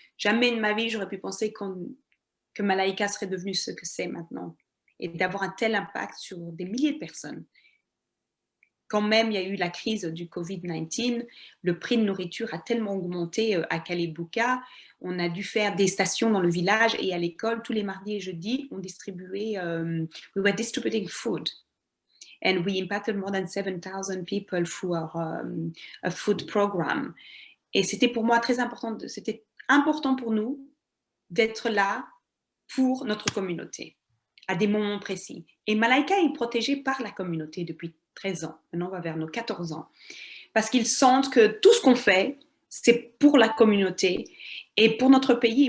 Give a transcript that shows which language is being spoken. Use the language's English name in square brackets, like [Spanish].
[French] Jamais de ma vie, j'aurais pu penser que Malaika serait devenue ce que c'est maintenant et d'avoir un tel impact sur des milliers de personnes. Quand même, il y a eu la crise du Covid-19, le prix de nourriture a tellement augmenté à Kalibuka, on a dû faire des stations dans le village et à l'école, tous les mardis et jeudis, on distribuait, [English] we were distributing food. And we impacted more than 7,000 people through a food program. [French] Et c'était pour moi très important, c'était important pour nous d'être là pour notre communauté à des moments précis. Et Malaika est protégée par la communauté depuis 13 ans. Maintenant, on va vers nos 14 ans. Parce qu'ils sentent que tout ce qu'on fait, c'est pour la communauté et pour notre pays.